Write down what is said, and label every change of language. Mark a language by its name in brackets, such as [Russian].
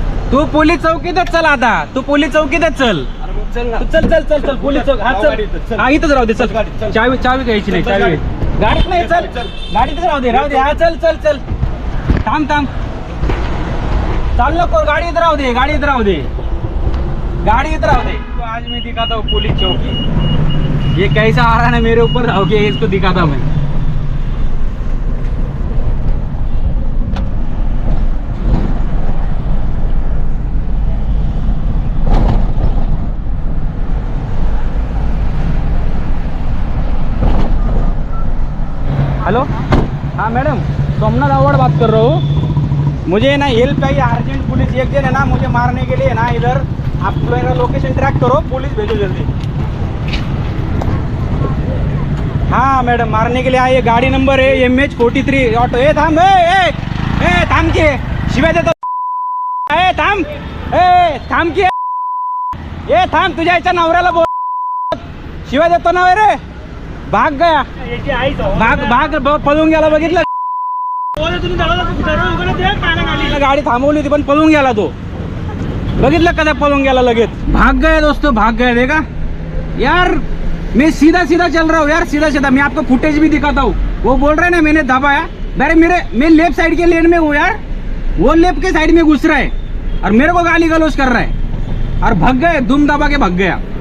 [Marathi] तू police चौकीतच चल आता, तू police चौकीतच चल. तू चल चल चल चल पोलीस चौक. हा चल, हा इथंच राहू दे. चल चावी चावी घ्यायची नाही, चावी गाडीत नाही. चल गाडीतच राहू दे, राहू दे. हा चल चल चल. थांब थांब, चाल नको. गाडीत राहू दे, गाडीत राहू दे, गाडीत राहू दे. [Hindi] तो आज मैं दिखाता हूँ पुलिस चौकी. ये कैसा आ रहा है ना मेरे ऊपर, ओके इसको दिखाता हूँ मैं. हेलो, हाँ मैडम, सोमनाथ अवार्ड बात कर रहा हूँ. मुझे ना हेल्प चाहिए अर्जेंट. पुलिस एक जन है ना मुझे मारने के लिए ना इधर. आप मेरा लोकेशन ट्रैक करो, पुलिस भेजो जल्दी. हाँ मैडम, मारने के लिए आइए. गाड़ी नंबर है MH43 ऑटो. [Marathi] ए थांब, ए थांब की शिवाय देतो. ए थांब, थांब की. ए थांब, तुझ्या याच्या नवऱ्याला बोल. शिवाय देतो ना रे. [Hindi] भाग गया, भाग भाग [Marathi] पळून गेला. बघितलं, गाडी थांबवली होती पण पळून गेला तो. बघितलं कदा पळून गेला लगेच. [Hindi] भाग गया दोस्तों, भाग गया. देखा यार, मैं सीधा सीधा चल रहा हूँ यार, सीधा सीधा. मैं आपको फुटेज भी दिखाता हूँ. वो बोल रहे हैं ना मैंने दबाया. मैं लेफ्ट साइड के लेन में हूँ यार. वो लेफ्ट के साइड में घुस रहा है और मेरे को गाली गलौज कर रहा है और भाग गए. दुम दबा के भाग गया.